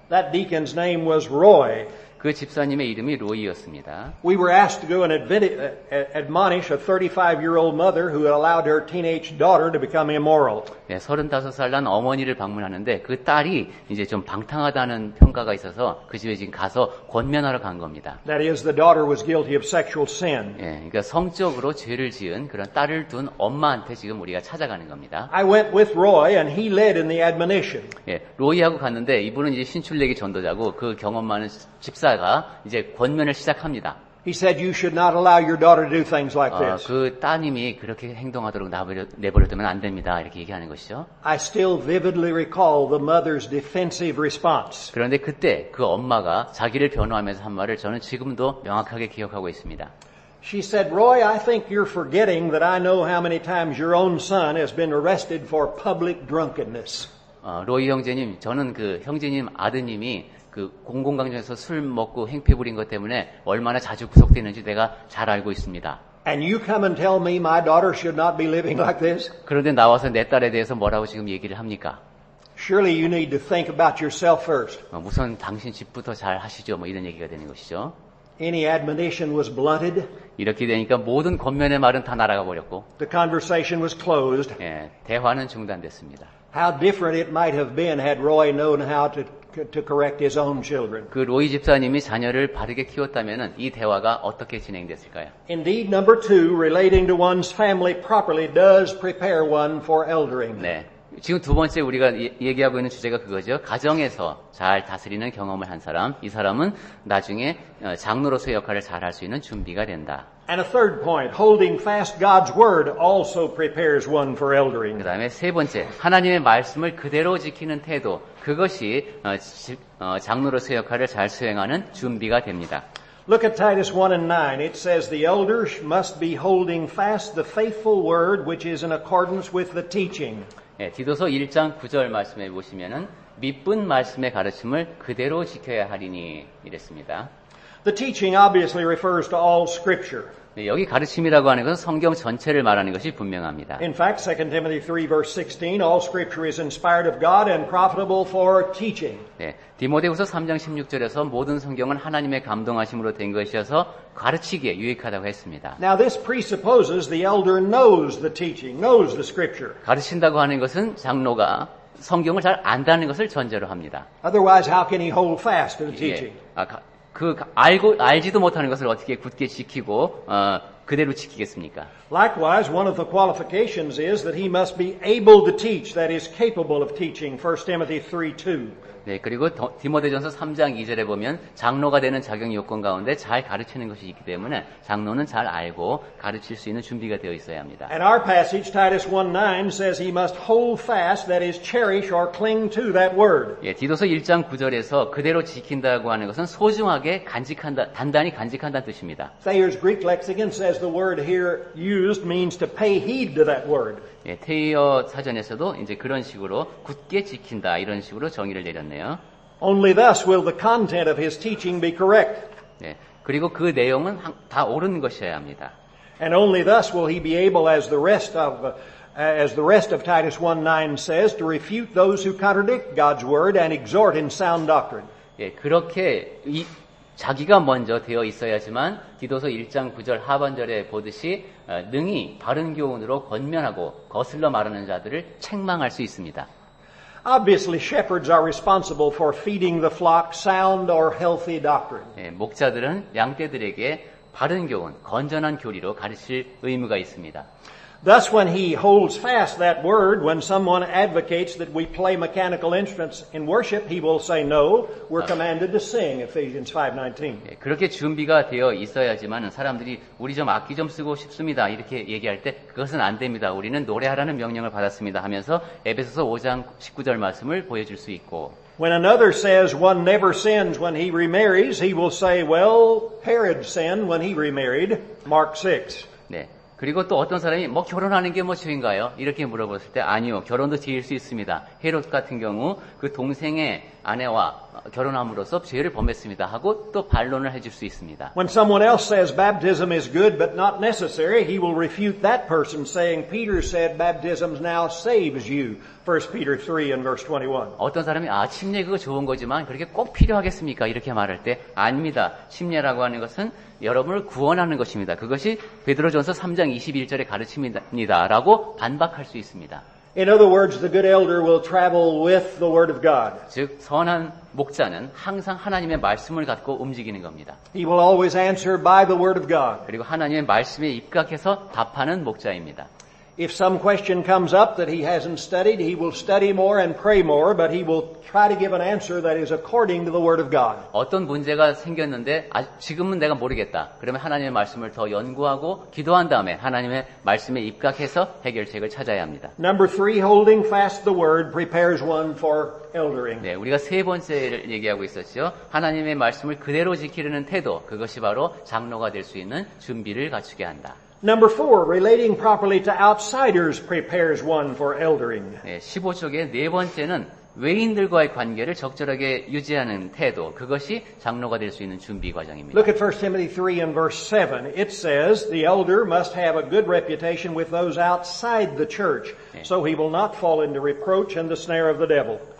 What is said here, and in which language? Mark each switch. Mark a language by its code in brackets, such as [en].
[en] That deacon's name was Roy. [ko] 그 집사님의 이름이 로이였습니다. [en] We were asked to go and admonish a 35-year-old mother who had allowed her teenage daughter to become immoral. [ko] 네, 35살 난 어머니를 방문하는데 그 딸이 이제 좀 방탕하다는 평가가 있어서 그 집에 지금 가서 권면하러 간 겁니다. [en] That is, the daughter was guilty of sexual sin. [ko] 예, 그러니까 성적으로 죄를 지은 그런 딸을 둔 엄마한테 지금 우리가 찾아가는 겁니다. [en] I went with Roy and he led in the admonition. [ko] 예, 로이하고 갔는데 이분은 이제 신출내기 전도자고 그 경험 많은 집사가 이제 권면을 시작합니다. [en] He said you should not allow your daughter to do things like this. [ko] 그 따님이 그렇게 행동하도록 내버려두면 안 됩니다. 이렇게 얘기하는 것이죠. [en] I still vividly recall the mother's defensive response. [ko] 그런데 그때 그 엄마가 자기를 변호하면서 한 말을 저는 지금도 명확하게 기억하고 있습니다. [en] She said, Roy, I think you're forgetting that I know how many times your own son has been arrested for public drunkenness. [ko] 로이 형제님, 저는 그 형제님 아드님이 그 공공강정에서 술 먹고 행패 부린 것 때문에 얼마나 자주 구속되는지 내가 잘 알고 있습니다. [en] And you come and tell me my daughter should not be living like this? [ko] 그런데 나와서 내 딸에 대해서 뭐라고 지금 얘기를 합니까? [en] Surely you need to think about yourself first. [ko] 우선 당신 집부터 잘 하시죠. 뭐 이런 얘기가 되는 것이죠. [en] Any admonition was blunted. [ko] 이렇게 되니까 모든 권면의 말은 다 날아가 버렸고, [en] The conversation was closed. [ko] 예, 대화는 중단됐습니다. [en] How different it might have been had Roy known how to correct his own children. [ko] 그 로이 집사님이 자녀를 바르게 키웠다면은 이 대화가 어떻게 진행됐을까요? [en] Indeed, number 2, relating to one's family properly does prepare one for eldering. [ko] 네. 지금 두 번째 우리가 얘기하고 있는 주제가 그거죠. 가정에서 잘 다스리는 경험을 한 사람, 이 사람은 나중에 장로로서의 역할을 잘 할 수 있는 준비가 된다. [en] And a third point, holding fast God's word also prepares one for eldering. [ko] 그 다음에 세 번째, 하나님의 말씀을 그대로 지키는 태도, 그것이 장로로서의 역할을 잘 수행하는 준비가 됩니다. [en] Look at Titus 1 and 9. It says, the elders must be holding fast the faithful word which is in accordance with the teaching. [ko] 예, 디도서 1장 9절 말씀에 보시면은 믿은 말씀의 가르침을 그대로 지켜야 하리니 이랬습니다. [en] The teaching obviously refers to all scripture. [ko] 네, 여기 가르침이라고 하는 것은 성경 전체를 말하는 것이 분명합니다. [en] In fact, 2 Timothy 3 verse 16, all scripture is inspired of God and profitable for teaching. [ko] 네, 디모데후서 3장 16절에서 모든 성경은 하나님의 감동하심으로 된 것이어서 가르치기에 유익하다고 했습니다. [en] Now this presupposes the elder knows the teaching, knows the scripture. [ko] 가르친다고 하는 것은 장로가 성경을 잘 안다는 것을 전제로 합니다. [en] Otherwise, how can he hold fast to the teaching? [ko] 알지도 못하는 것을 어떻게 굳게 지키고 그대로 지키겠습니까? [en] Likewise, one of the qualifications is that he must be able to teach, that is capable of teaching. 1 Timothy 3:2. [ko] 네, 그리고 디모데전서 3장 2절에 보면 장로가 되는 자격 요건 가운데 잘 가르치는 것이 있기 때문에 장로는 잘 알고 가르칠 수 있는 준비가 되어 있어야 합니다. [en] And our passage, Titus 1:9, says he must hold fast, that is cherish or cling to that word. [ko] 예, 디도서 1장 9절에서 그대로 지킨다고 하는 것은 소중하게 간직한다, 단단히 간직한다는 뜻입니다. [en] Thayer's Greek lexicon says the word here used means to pay heed to that word. [ko] 예, 테이어 사전에서도 이제 그런 식으로 굳게 지킨다 이런 식으로 정의를 내렸네요. [en] Only thus will the content of his teaching be correct. [ko] 네, 그리고 그 내용은 다 옳은 것이어야 합니다. [en] And only thus will he be able, as the rest of Titus 1:9 says, to refute those who contradict God's word and exhort in sound doctrine. [ko] 예, 그렇게 자기가 먼저 되어 있어야지만 디도서 1장 9절 하반절에 보듯이 능히 바른 교훈으로 권면하고 거슬러 말하는 자들을 책망할 수 있습니다. [en] Obviously, shepherds are responsible for feeding the flock sound or healthy doctrine. [ko] 예, 목자들은 양떼들에게 바른 교훈, 건전한 교리로 가르칠 의무가 있습니다. [en] Thus, when he holds fast that word, when someone advocates that we play mechanical instruments in worship, he will say, no, we're commanded to sing, Ephesians 5:19. [ko] 예, 그렇게 준비가 되어 있어야지만 사람들이 우리 좀 악기 좀 쓰고 싶습니다. 이렇게 얘기할 때 그것은 안 됩니다. 우리는 노래하라는 명령을 받았습니다 하면서 에베소서 5장 19절 말씀을 보여줄 수 있고 [en] When another says one never sins when he remarries, he will say, well, Herod sinned when he remarried, Mark 6. [ko] 네. 그리고 또 어떤 사람이 뭐 결혼하는 게 뭐 죄인가요? 이렇게 물어봤을 때 아니요. 결혼도 죄일 수 있습니다. 헤롯 같은 경우 그 동생의 아내와 결혼함으로써 죄를 범했습니다 하고 또 반론을 해줄 수 있습니다. [en] When someone else says baptism is good but not necessary, he will refute that person saying Peter said baptism now saves you. 1 Peter 3 and verse 21. [ko] 어떤 사람이 침례 그거 좋은 거지만 그렇게 꼭 필요하겠습니까? 이렇게 말할 때 아닙니다. 침례라고 하는 것은 여러분을 구원하는 것입니다. 그것이 베드로전서 3장 21절의 가르침입니다라고 반박할 수 있습니다. [en] In other words, the good elder will travel with the Word of God. [ko] 즉 선한 목자는 항상 하나님의 말씀을 갖고 움직이는 겁니다. [en] He will always answer by the Word of God. [ko] 그리고 하나님의 말씀에 입각해서 답하는 목자입니다. [en] If some question comes up that he hasn't studied, he will study more and pray more, but he will try to give an answer that is according to the Word of God. [ko] 어떤 문제가 생겼는데 지금은 내가 모르겠다. 그러면 하나님의 말씀을 더 연구하고 기도한 다음에 하나님의 말씀에 입각해서 해결책을 찾아야 합니다. [en] Number 3, holding fast the Word prepares one for eldering. [ko] 네, 우리가 세 번째를 얘기하고 있었죠. 하나님의 말씀을 그대로 지키려는 태도, 그것이 바로 장로가 될 수 있는 준비를 갖추게 한다. [en] Number 4, relating properly to outsiders prepares one for eldering. [ko] 네, 15쪽의 네 번째는 외인들과의 관계를 적절하게 유지하는 태도, 그것이 장로가 될 수 있는 준비 과정입니다. [en] Look at 1 Timothy 3 and verse 7. It says, the elder must have a good reputation with those outside the church, so he will not fall into reproach and the snare of the devil.